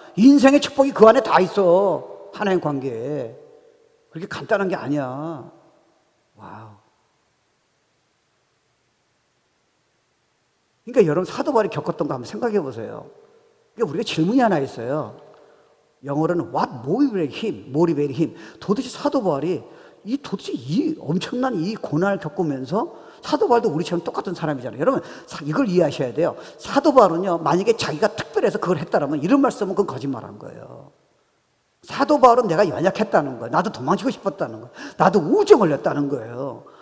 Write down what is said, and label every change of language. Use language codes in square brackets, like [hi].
[ko] 인생의 축복이 그 안에 다 있어. 하나님 관계에. 그렇게 간단한 게 아니야. 와우. 그러니까 여러분 사도 바울이 겪었던 거 한번 생각해 보세요. 그러니까 우리가 질문이 하나 있어요. 영어로는 [en] What motivated him? [ko] 도대체 사도 바울이 도대체 이 엄청난 이 고난을 겪으면서 사도 바울도 우리처럼 똑같은 사람이잖아요. 여러분 이걸 이해하셔야 돼요. 사도 바울은요, 만약에 자기가 특별해서 그걸 했다라면 이런 말씀은 그건 거짓말한 거예요. 사도 바울은 내가 연약했다는 거예요. 나도 도망치고 싶었다는 거예요. 나도 우울증 걸렸다는 거예요.